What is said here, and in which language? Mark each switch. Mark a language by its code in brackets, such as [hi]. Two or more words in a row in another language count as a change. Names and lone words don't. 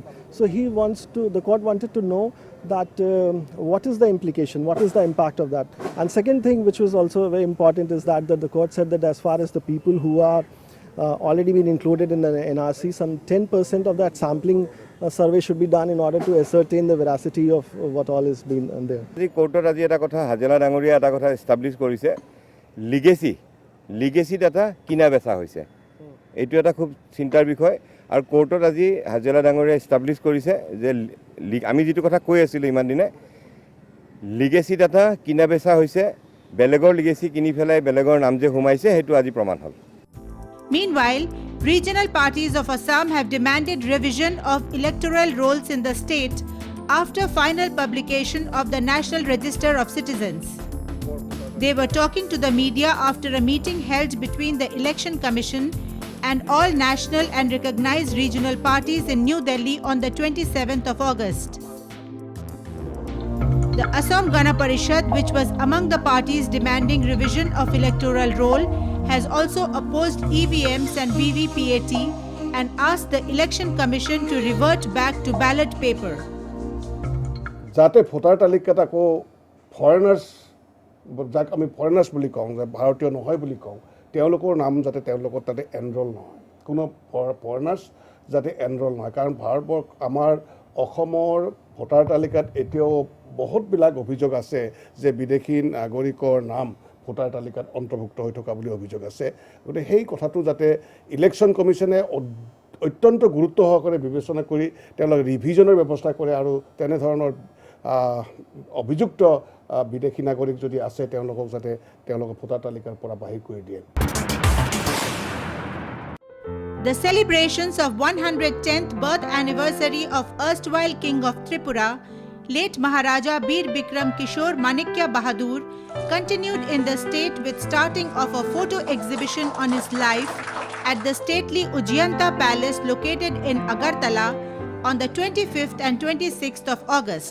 [en] So the court wanted to know that what is the implication, what is the impact of that. And second thing, which was also very important, is that the court said that as far as the people who are already been included in the NRC, some 10% of that sampling survey should be done in order to ascertain the veracity of what all is been there. The court [as] আজি এটা কথা হাজেলা ডাঙৰীয়া এটা কথা এস্টাবলিশ কৰিছে [en] legacy data [as] কিনা বেচা হৈছে এইটো এটা খুব চিন্তাৰ বিষয় আৰু কোৰ্টত আজি হাজেলা ডাঙৰীয়া এস্টাবলিশ কৰিছে যে আমি যেটো কথা কৈ আছিল ইমান দিনে [en] legacy data [as] কিনা বেচা হৈছে বেলেগৰ লিগেসি কিনি ফেলাই বেলেগৰ নাম যে হুমাইছে হেতু আজি প্ৰমাণ হল। [en] Meanwhile, regional parties of Assam have demanded revision of electoral rolls in the state after final publication of the National Register of Citizens. They were talking to the media after a meeting held between the Election Commission and all national and recognized regional parties in New Delhi on the 27th of August. The Assam Gana Parishad, which was among the parties demanding revision of electoral roll, has also opposed EVMs and VVPAT and asked the Election Commission to revert back to ballot paper. [as] যাতে ভোটাৰ তালিকাত আকৌ ফৰেনাৰ্ছ যাক আমি ফৰেনাৰ্ছ বুলি কওঁ যে ভাৰতীয় নহয় বুলি কওঁ তেওঁলোকৰ নাম যাতে তেওঁলোকৰ তাতে এনৰোল নহয় কোনো ফৰেনাৰ্ছ যাতে এনৰোল নহয় কাৰণ ভাৰতবৰ্ষ আমাৰ অসমৰ ভোটাৰ তালিকাত এতিয়াও বহুতবিলাক অভিযোগ আছে যে বিদেশী নাগৰিকৰ নাম ভোটাৰ তালিকাত অন্তৰ্ভুক্ত হৈ থকা বুলি অভিযোগ আছে গতিকে সেই কথাটো যাতে ইলেকশ্যন কমিশনে অত্যন্ত গুৰুত্ব সহকাৰে বিবেচনা কৰি তেওঁলোকে ৰিভিজনৰ ব্যৱস্থা কৰে আৰু তেনে ধৰণৰ অভিযুক্ত বিদেশী নাগৰিক যদি আছে তেওঁলোকক যাতে তেওঁলোকৰ ভোটাৰ তালিকাৰ পৰা বাহিৰ কৰি দিয়ে। [en] The celebrations of 110th birth anniversary of erstwhile King of Tripura, late Maharaja Bir Bikram Kishore Manikya Bahadur, continued in the state with starting of a photo exhibition on his life at the stately Ujjanta Palace located in Agartala on the 25th and 26th of August.